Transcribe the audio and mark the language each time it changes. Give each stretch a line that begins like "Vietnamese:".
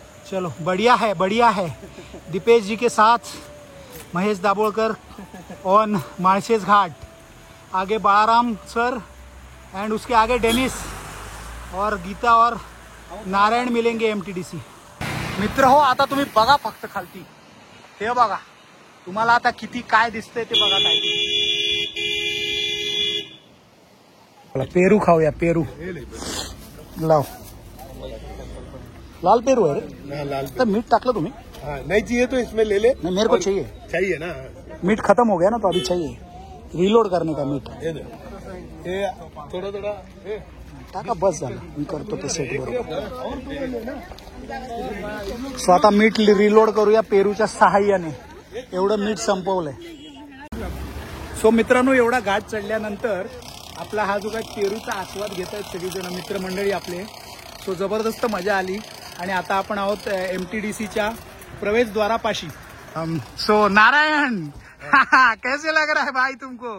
Hindi: चलो, बढ़िया है, बढ़िया है. दीपेश जी के साथ महेश दाभोळकर ऑन माळशेज घाट, आगे बाळाराम सर एंड उसके आगे डेनिस और गीता और नारायण मिलेंगे MTDC.
Marathi: मित्र हो, आता तुम्ही बघा फक्त खालती, हे बघा. तुम्हाला आता किती काय दिसतंय ते बघा. काय पेरू खाऊया, पेरू लाव.
Hindi: लाल पेरू है रे.
Marathi: लाल तर मीठ टाकलं तुम्ही?
Hindi: नहीं चाहिए तो इसमें ले ले. नहीं, मेरे को चाहिए. चाहिए ना. मीठ खत्म हो गया ना, तो अभी चाहिए रिलोड करने का मीठ. ये थोड़ा थोड़ा
Marathi: टाका, बस झालं. मी करतो ते सेट बरोबर. सो आता मीठ रिलोड करूया पेरूच्या सहाय्याने. एवढं मीठ संपवलंय. सो मित्रांनो, एवढा घाट चढल्यानंतर आपला हा जो काय पेरूचा आस्वाद घेत आहेत सगळीजण मित्रमंडळी आपले. सो जबरदस्त मजा आली आणि आता आपण आहोत MTDCच्या प्रवेशद्वारापाशी.
Hindi: सो नारायण, कैसे लग रहा है भाई तुमको?